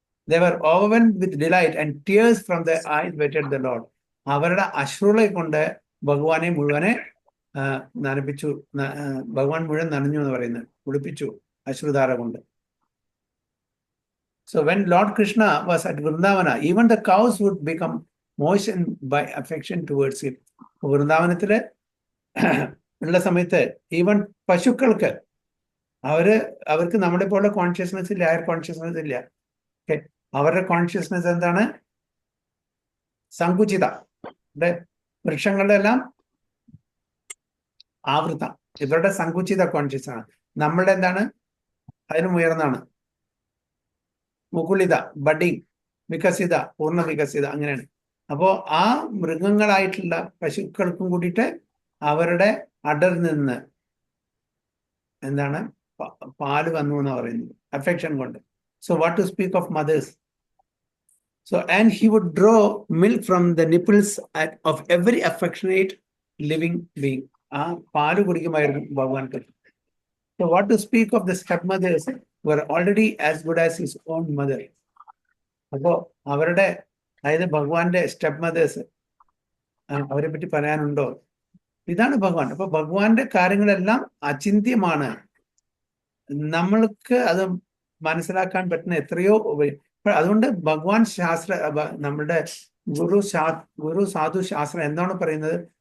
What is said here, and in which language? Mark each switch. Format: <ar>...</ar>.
<en>They were overwhelmed with delight and tears from their eyes wetted the Lord.</en> <ml>അവരുടെ അശ്രുളെ കൊണ്ട് ഭഗവാനെ മുഴുവനെ നനപ്പിച്ചു. ഭഗവാൻ മുഴുവൻ നനഞ്ഞു എന്ന് പറയുന്നത്, കുളിപ്പിച്ചു അശ്രുധാര കൊണ്ട്.</ml> <en>So when Lord Krishna was at Vrindavana, even the cows would become moistened by affection towards him.</en> <ml>വൃന്ദാവനത്തില് ഉള്ള സമയത്ത് ഈവൻ പശുക്കൾക്ക് അവർക്ക് നമ്മളെ പോലെ കോൺഷ്യസ്നെസ് ഇല്ല, ഹയർ കോൺഷ്യസ്നെസ് ഇല്ല. അവരുടെ കോൺഷ്യസ്നെസ് എന്താണ്? സങ്കുചിത. വൃക്ഷങ്ങളുടെ എല്ലാം ആവൃത്തം. ഇവരുടെ സങ്കുചിത കോൺഷ്യസ് ആണ്. നമ്മളുടെ എന്താണ്? അതിനും ഉയർന്നാണ്. മുകുളിത, ബഡിങ്, വികസിത, പൂർണ്ണ വികസിത, അങ്ങനെയാണ്. അപ്പോ ആ മൃഗങ്ങളായിട്ടുള്ള പശുക്കൾക്കും കൂടിയിട്ട് അവരുടെ അടർ നിന്ന് എന്താണ് പാല് വന്നു എന്ന് പറയുന്നത്, അഫെക്ഷൻ കൊണ്ട്.</ml> <en>So what to speak of mothers? So, and he would draw milk from the nipples of every affectionate living being.</en> <ml>പാല് കുടിക്കുമായിരുന്നു ഭഗവാൻ.</ml> <en>So what to speak of the stepmothers were already as good as his own mother.</en> <ml>അപ്പോ അവരുടെ, അതായത് ഭഗവാന്റെ step mothers, അവരെ പറ്റി പറയാനുണ്ടോ? ഇതാണ് ഭഗവാൻ. അപ്പൊ ഭഗവാന്റെ കാര്യങ്ങളെല്ലാം അചിന്ത്യമാണ്. നമ്മൾക്ക് അത് മനസ്സിലാക്കാൻ പറ്റുന്ന എത്രയോ. അതുകൊണ്ട് ഭഗവാൻ നമ്മളുടെ ഗുരു സാധു ശാസ്ത്രം എന്താണ് പറയുന്നത്?</ml>